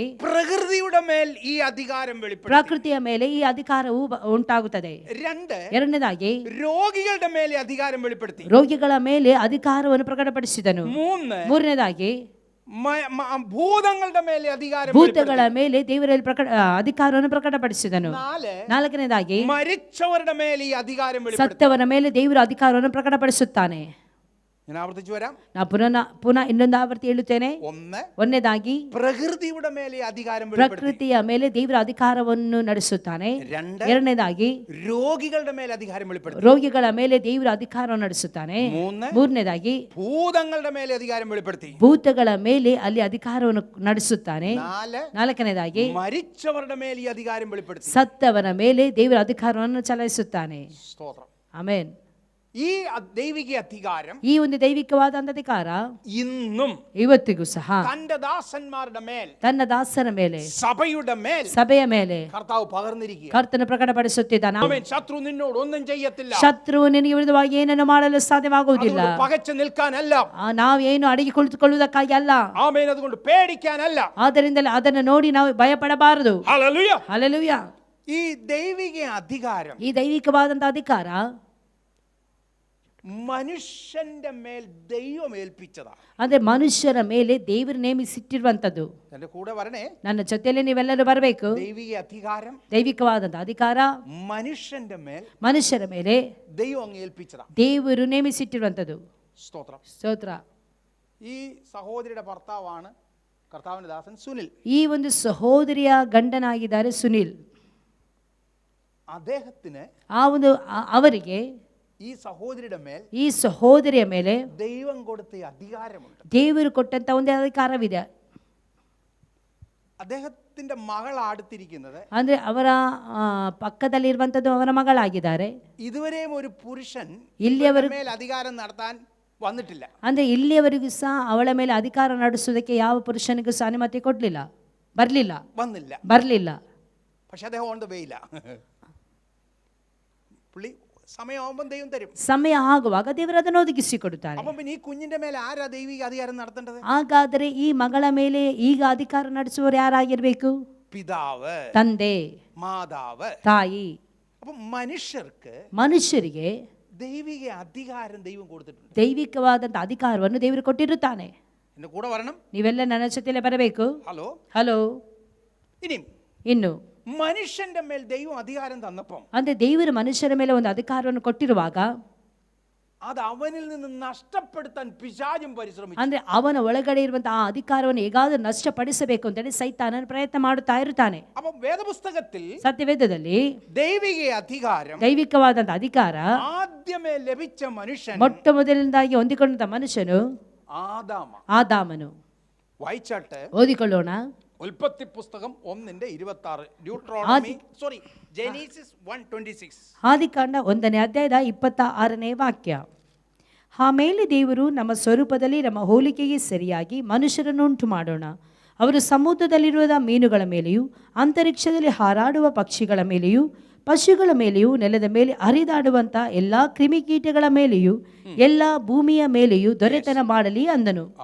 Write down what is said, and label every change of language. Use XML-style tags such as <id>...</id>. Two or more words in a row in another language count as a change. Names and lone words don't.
<ml>പ്രകൃതിയുടെ മേൽ ഈ അധികാരം വെളിപ്പെടുത്തി,</ml> <kn>ಪ್ರಕೃತಿಯ ಮೇಲೆ ಈ ಅಧಿಕಾರವು ಉಂಟಾಗುತ್ತದೆ. ಎರಡನೇದಾಗಿ</kn> <ml>രോഗികളുടെ മേലെ അധികാരം വെളിപ്പെടുത്തി,</ml> <kn>ರೋಗಿಗಳ ಮೇಲೆ ಅಧಿಕಾರವನ್ನು ಪ್ರಕಟಪಡಿಸಿದನು. ಮೂರನೇದಾಗಿ</kn> <ml>ഭൂതങ്ങളുടെ മേലെ അധികാരം,</ml> <kn>ಭೂತಗಳ ಮೇಲೆ ದೇವರಲ್ಲಿ ಅಧಿಕಾರವನ್ನು ಪ್ರಕಟಪಡಿಸಿದನು. ನಾಲ್ಕನೇದಾಗಿ</kn> <ml>മരിച്ചവരുടെ മേലെ ഈ അധികാരം വെളിപ്പെടുത്തി.</ml> <kn>ಸತ್ತವರ ಮೇಲೆ ದೇವರು ಅಧಿಕಾರವನ್ನು ಪ್ರಕಟಪಡಿಸುತ್ತಾನೆ.</kn> <ml>ഞാൻ ആവർത്തിച്ചു വരാം.</ml> <kn>ನಾ ಪುನಃ ಇನ್ನೊಂದು ಆವರ್ತಿ ಹೇಳುತ್ತೇನೆ.</kn> <ml>ഒന്ന്,</ml> <kn>ಒಂದನೇದಾಗಿ</kn> <ml>പ്രകൃതിയുടെ മേലെ അധികാരം വെളിപ്പെടുത്തി.</ml> <kn>ಪ್ರಕೃತಿಯ ಮೇಲೆ ದೇವರ ಅಧಿಕಾರವನ್ನು ನಡೆಸುತ್ತಾನೆ.</kn> <ml>രണ്ട്,</ml> <kn>ಎರಡನೇದಾಗಿ</kn> <ml>രോഗികളുടെ മേലെ അധികാരം വെളിപ്പെടുത്തി.</ml> <kn>ರೋಗಿಗಳ ಮೇಲೆ ದೇವರ ಅಧಿಕಾರವನ್ನು ನಡೆಸುತ್ತಾನೆ.</kn> <ml>മൂന്ന്,</ml> <kn>ಮೂರನೇದಾಗಿ</kn> <ml>ഭൂതങ്ങളുടെ മേലെ അധികാരം വെളിപ്പെടുത്തി.</ml> <kn>ಭೂತಗಳ ಮೇಲೆ ಅಲ್ಲಿ ಅಧಿಕಾರವನ್ನು ನಡೆಸುತ್ತಾನೆ.</kn> <ml>നാല്,</ml> <kn>ನಾಲ್ಕನೇದಾಗಿ</kn> <ml>മരിച്ചവരുടെ മേലെ ഈ അധികാരം വെളിപ്പെടുത്തി.</ml> <kn>ಸತ್ತವನ ಮೇಲೆ ದೇವರ ಅಧಿಕಾರವನ್ನು ಚಲಾಯಿಸುತ್ತಾನೆ.</kn> <ml>സ്തോത്രം.</ml> <kn>ಆಮೆನ್.</kn> <ml>ഈ ദൈവിക അധികാരം</ml> <kn>ಈ ಒಂದು ದೈವಿಕವಾದ ಅಧಿಕಾರ</kn> <ml>ഇന്നും</ml> <kn>ಇವತ್ತಿಗೂ ಸಹ</kn> <ml>തന്റെ ദാസന്മാരുടെ മേൽ,</ml> <kn>ತನ್ನ ದಾಸನ ಮೇಲೆ,</kn> <ml>സഭയുടെ മേൽ</ml> <kn>ಸಭೆಯ ಮೇಲೆ</kn> <ml>കർത്താവ് പകർന്നിരിക്കുക.</ml> <kn>ಕರ್ತನ ಪ್ರಕಟಪಡಿಸುತ್ತಿದ್ದಾನೆ.</kn> <ml>ആമേൻ. ശത്രു നിന്നോട് ഒന്നും ചെയ്യത്തില്ല.</ml> <kn>ಶತ್ರು ನಿನಗೆ ವಿರುದ್ಧವಾಗಿ ಏನನ್ನು ಮಾಡಲು ಸಾಧ್ಯವಾಗುವುದಿಲ್ಲ.</kn> <ml>അതുകൊണ്ട് പകച്ചു നിൽക്കാനല്ല,</ml> <kn>ನಾವು ಏನು ಅಡಿಗೆ ಕುಳಿತುಕೊಳ್ಳುವುದಕ್ಕಾಗಿ ಅಲ್ಲ.</kn> <ml>ആമേൻ. അതുകൊണ്ട് പേടിക്കാനല്ല.</ml> <kn>ಆದ್ದರಿಂದಲೇ ಅದನ್ನು ನೋಡಿ ನಾವು ಭಯಪಡಬಾರದು.</kn> <ml>ഹല്ലേലൂയ.</ml> <kn>ಹಲ್ಲೆಲೂಯ.</kn> <ml>ഈ ദൈവിക അധികാരം</ml> <kn>ಈ ದೈವಿಕವಾದಂತ ಅಧಿಕಾರ</kn> <ml>മനുഷ്യന്റെ മേൽ ദൈവം ഏൽപ്പിച്ചതാണ്.</ml> <kn>ಅಂದ್ರೆ ಮನುಷ್ಯರ ಮೇಲೆ ದೇವರು ನೇಮಿಸಿಟ್ಟಿರುವಂತದ್ದು.</kn> <ml>എന്റെ കൂടെ വരണേ.</ml> <kn>ನನ್ನ ಜೊತೆಯಲ್ಲಿ ನೀವೆಲ್ಲರೂ ಬರಬೇಕು.</kn> <ml>ദൈവിക അധികാരം</ml> <kn>ದೈವಿಕವಾದಂತ ಅಧಿಕಾರ</kn> <ml>മനുഷ്യന്റെ മേൽ</ml> <kn>ಮನುಷ್ಯರ ಮೇಲೆ</kn> <ml>ദൈവം അങ്ങ് ഏൽപ്പിച്ചതാണ്.</ml> <kn>ದೇವರು ನೇಮಿಸಿಟ್ಟಿರುವಂತದ್ದು.</kn> <ml>സ്തോത്രം.</ml> <kn>ಸ್ತೋತ್ರ.</kn> <ml>ഈ സഹോദരിയുടെ ഭർത്താവാണ് കർത്താവിന്റെ ദാസൻ സുനിൽ.</ml> <kn>ಈ ಒಂದು ಸಹೋದರಿಯ ಗಂಡನಾಗಿದ್ದಾರೆ ಸುನಿಲ್.</kn> <ml>അദ്ദേഹത്തിന്</ml> <kn>ಆ ಒಂದು ಅವರಿಗೆ</kn> <ml>ഈ സഹോദരിയുടെ മേൽ,</ml> <kn>ಈ ಸಹೋದರಿಯ ಮೇಲೆ</kn> <ml>ദൈവം കൊടുത്ത അധികാരമുണ്ട്.</ml> <kn>ದೇವರು ಕೊಟ್ಟಂತ ಒಂದು ಅಧಿಕಾರವಿದೆ.</kn> <ml>അദ്ദേഹത്തിന്റെ മകൾ അടുത്തിരിക്കുന്നത്,</ml> <kn>ಅಂದ್ರೆ ಅವರ ಪಕ್ಕದಲ್ಲಿರುವಂತದ್ದು ಅವರ ಮಗಳಾಗಿದ್ದಾರೆ.</kn> <ml>ഇതുവരെയും ഒരു പുരുഷൻ</ml> <kn>ഇಲ್ಲಿಯವರೆಗೂ</kn> <ml>മേൽ അധികാരം നടത്താൻ വന്നിട്ടില്ല.</ml> <kn>ಅಂದ್ರೆ ಇಲ್ಲಿಯವರೆಗೂ ಸಹ ಅವಳ ಮೇಲೆ ಅಧಿಕಾರ ನಡೆಸುವುದಕ್ಕೆ ಯಾವ ಪುರುಷನಿಗೂ ಸಹ ಅನುಮತಿ ಕೊಡ್ಲಿಲ್ಲ, ಬರ್ಲಿಲ್ಲ.</kn> <ml>പക്ഷെ അദ്ദേഹം</ml> <en>on the way ഇല്ല.</en> <ml>പുള്ളി സമയമാകുമ്പോൾ ദൈവം തരും.</ml> <kn>ಸಮಯ ಆಗುವಾಗ ದೇವರು ಅದನ್ನು ಒದಗಿಸಿಕೊಡುತ್ತಾರೆ.</kn> <ml>അപ്പം പിന്നെ ഈ കുഞ്ഞിന്റെ മേലെ ആരാ ദൈവിക അധികാരം നടത്തേണ്ടത്?</ml> <kn>ಹಾಗಾದರೆ ಈ ಮಗಳ ಮೇಲೆ ಈಗ ಅಧಿಕಾರ ನಡೆಸುವವರು ಯಾರಾಗಿರ್ಬೇಕು?</kn> <ml>പിതാവ്,</ml> <kn>ತಂದೆ,</kn> <ml>മാതാവ്,</ml> <kn>ತಾಯಿ.</kn> <ml>അപ്പം</ml> <kn>ಮನುಷ್ಯರಿಗೆ</kn> <ml>ദൈവിക അധികാരം ദൈവം കൊടുത്തിട്ടുണ്ട്.</ml> <kn>ದೈವಿಕವಾದಂತ ಅಧಿಕಾರವನ್ನು ದೇವರು ಕೊಟ್ಟಿರುತ್ತಾನೆ.</kn> <ml>എന്റെ കൂടെ വരണം.</ml> <kn>ನೀವೆಲ್ಲ ನನ್ನ ಜೊತೆಲೇ ಬರಬೇಕು. ಹಲೋ. ಇನ್ನು</kn> <ml>മനുഷ്യന്റെ മേൽ ദൈവം അധികാരം തന്നപ്പം,</ml> <kn>ಅಂದ್ರೆ ದೇವರು ಮನುಷ್ಯರ ಮೇಲೆ ಒಂದು ಅಧಿಕಾರವನ್ನು ಕೊಟ್ಟಿರುವಾಗ</kn> <ml>അത് അവനിൽ നിന്ന് നഷ്ടപ്പെടുത്താൻ പിശാചും പരിശ്രമിച്ചു.</ml> <kn>ಅಂದ್ರೆ ಅವನ ಒಳಗಡೆ ಇರುವಂತಹ ಆ ಅಧಿಕಾರವನ್ನು ಹೇಗಾದರೂ ನಷ್ಟಪಡಿಸಬೇಕು ಅಂತೇಳಿ ಸೈತಾನನ ಪ್ರಯತ್ನ ಮಾಡುತ್ತಾ ಇರುತ್ತಾನೆ.</kn> <ml>അപ്പം വേദപുസ്തകത്തിൽ</ml> <kn>ಸತ್ಯವೇದದಲ್ಲಿ</kn> <ml>ദൈവിക അധികാരം,</ml> <kn>ದೈವಿಕವಾದಂತ ಅಧಿಕಾರ</kn> <ml>ആദ്യമേ ലഭിച്ച മനുഷ്യൻ,</ml> <kn>ಮೊಟ್ಟ ಮೊದಲಿನದಾಗಿ ಹೊಂದಿಕೊಂಡ ಮನುಷ್ಯನು ಆದಾಮನು.</kn> <ml>വായിച്ചാട്ട്</ml> <kn>ಓದಿಕೊಳ್ಳೋಣ.</kn> <ml>ഉൽപ്പത്തി പുസ്തകം 1:26, ജെനീസിസ് 1:26.</ml> <kn>ಆದಿಕಾಂಡ 1ನೇ ಅಧ್ಯಾಯದ 26ನೇ ವಾಕ್ಯ. ಆಮೇಲೆ ದೇವರು ನಮ್ಮ ಸ್ವರೂಪದಲ್ಲಿ ನಮ್ಮ ಹೋಲಿಕೆಗೆ ಸರಿಯಾಗಿ ಮನುಷ್ಯರನ್ನು ಉಂಟು ಮಾಡೋಣ. ಅವರು ಸಮುದ್ರದಲ್ಲಿರುವ ಮೀನುಗಳ ಮೇಲೆಯೂ, ಅಂತರಿಕ್ಷದಲ್ಲಿ ಹಾರಾಡುವ ಪಕ್ಷಿಗಳ ಮೇಲೆಯೂ, ಪಶುಗಳ ಮೇಲೆಯೂ, ನೆಲದ ಮೇಲೆ ಹರಿದಾಡುವಂಥ ಎಲ್ಲ ಕ್ರಿಮಿಕೀಟಗಳ ಮೇಲೆಯೂ, ಎಲ್ಲ ಭೂಮಿಯ ಮೇಲೆಯೂ ದೊರೆತನ ಮಾಡಲಿ ಅಂದನು.</kn>